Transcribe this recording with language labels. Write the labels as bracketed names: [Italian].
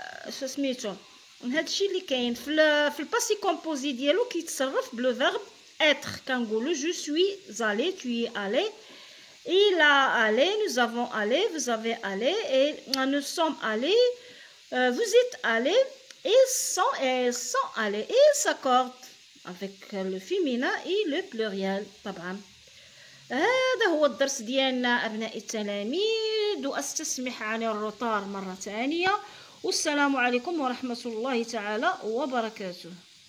[Arabic] في سميتو هادشي اللي كاين في الباسي كومبوزي ديالو كيتصرف بلو فيرب être. كنقولوا [French] je suis allé, tu es allé, il a allé, nous avons allé, vous avez allé, et nous sommes allés, vous êtes allés, ils sont allés. Et ils s'accordent avec le féminin et le pluriel. [Arabic] طبعا هذا هو الدرس ديالنا أبناء التلاميذ، وأستسمح عن الروتار مرة ثانية، والسلام عليكم ورحمة الله تعالى وبركاته.